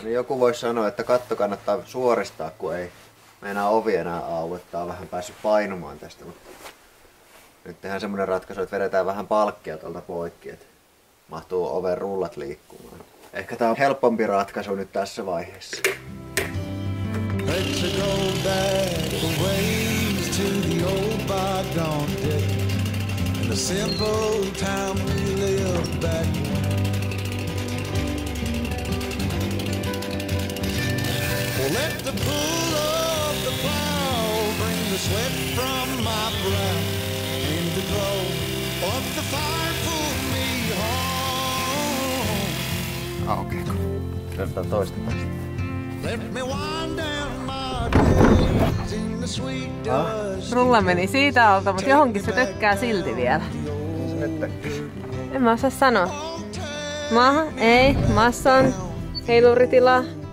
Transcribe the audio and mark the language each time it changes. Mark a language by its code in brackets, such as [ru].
[fi] Niin joku voisi sanoa, että katto kannattaa suoristaa, kun ei meinaa ovi enää auettaa, on vähän päässyt painumaan tästä, mutta nyt tehdään semmoinen ratkaisu, että vedetään vähän palkkia tuolta poikki, että mahtuu oven rullat liikkumaan. Ehkä tää on helpompi ratkaisu nyt tässä vaiheessa. [en] Let's go back a ways to the old bygone days, and the simple time we lived back when. Well, let the pull of the plow bring the sweat from my brow, and the glow of the fire pull me home. [fi] Okei, Otetaan toista tästä. [en] Let me wind down my days in the sweet dust. [fi] Rulla meni siitä alta, mutta johonkin se tökkää silti vielä. En mä osaa sanoa. Maahan? Ei. Maassa on heiluritila.